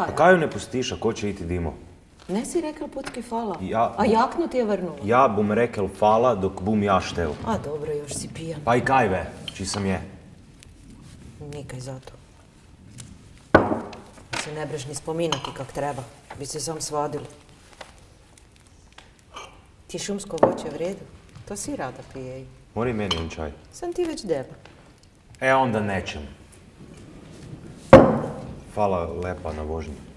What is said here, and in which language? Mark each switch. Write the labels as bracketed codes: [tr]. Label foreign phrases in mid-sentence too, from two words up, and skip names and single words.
[hr] A kaj ju ne pustiš, a ko će iti Dimo? Ne si rekla pucki fala. Ja... A jaknu ti je vrnula. Ja bom rekel fala dok bom ja štel. A dobro, još si pijan. Pa i kaj ve, či sam je. Nikaj zato. Se ne breš ni spominati kak treba. Bi se sam svadili. Ti šumsko voće vredu? To si rada pije. Mori meni un čaj. Sam ti već dela. E onda nećem. Hvala lepa na vožnji.